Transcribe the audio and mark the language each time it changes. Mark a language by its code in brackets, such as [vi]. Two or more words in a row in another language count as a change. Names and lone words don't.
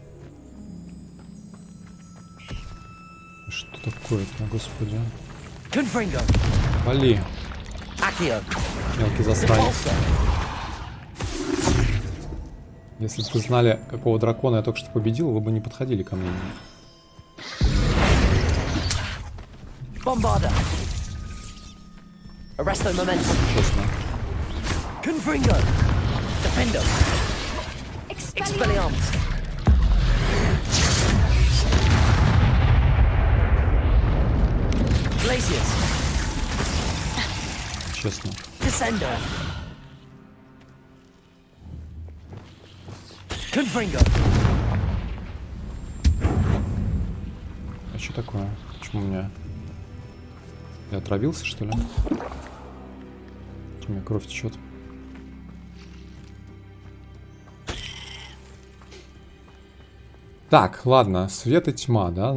[ru] Что такое-то, господи? Вали. Мелкий засранец. Если бы вы знали, какого дракона я только что победил, вы бы не подходили ко мне. [la] Bombarder. Arresto momentum. [ru] Честно. [la] Confringo. Defender. Expelliarmus. Glaciers. [ru] Честно. [la] Descender. Confringo. [ru] А что такое? Почему у меня... Я отравился, что ли? У меня кровь течет. Так, ладно, свет и тьма, да?